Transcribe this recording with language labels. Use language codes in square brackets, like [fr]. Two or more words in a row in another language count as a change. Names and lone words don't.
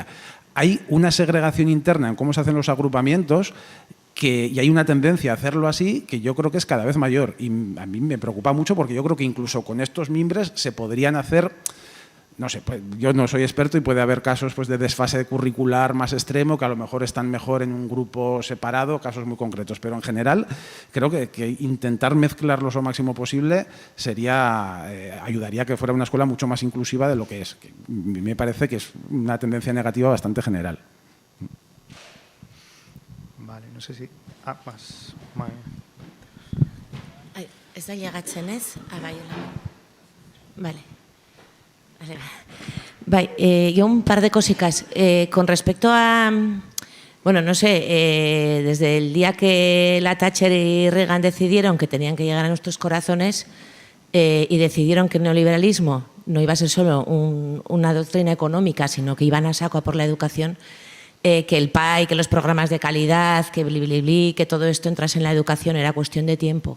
[es] Hay una segregación interna en cómo se hacen los agrupamientos y hay una tendencia a hacerlo así que yo creo que es cada vez mayor y a mí me preocupa mucho porque yo creo que incluso con estos mimbres se podrían hacer, no sé, pues yo no soy experto y puede haber casos pues de desfase curricular más extremo que a lo mejor están mejor en un grupo separado, casos muy concretos, pero en general creo que intentar mezclarlos lo máximo posible ayudaría a que fuera una escuela mucho más inclusiva de lo que es. Que me parece que es una tendencia negativa bastante general. Vale, no sé si... más. [eu] Ez da llegatzen ez? Bai, vale. [es] Vale, yo un par de cositas. Con respecto a... Bueno, no sé, desde el día que la Thatcher y Reagan decidieron que tenían que llegar a nuestros corazones y decidieron que el neoliberalismo no iba a ser solo una doctrina económica, sino que iban a saco a por la educación, que el PAI, que los programas de calidad, que que todo esto entrase en la educación era cuestión de tiempo.